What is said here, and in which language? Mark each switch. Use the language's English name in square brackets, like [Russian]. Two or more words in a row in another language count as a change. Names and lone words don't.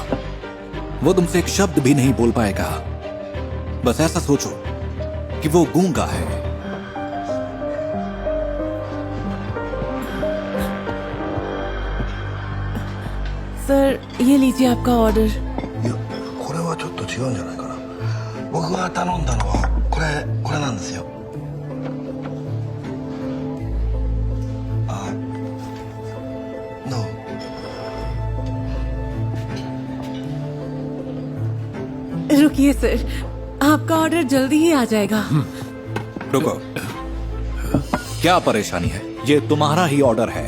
[Hindi] वो तुमसे एक शब्द भी नहीं बोल पाएगा। बस ऐसा सोचो कि वो गूंगा है। सर, ये लीजिए आपका ऑर्डर। [Japanese] いやこれはちょっと違うんじゃないかな。僕が頼んだのはこれなんですよ。あ、No。 [Hindi] रुकिए सर, आपका ऑर्डर जल्दी ही आ जाएगा। रुको, क्या परेशानी है? ये तुम्हारा ही ऑर्डर है।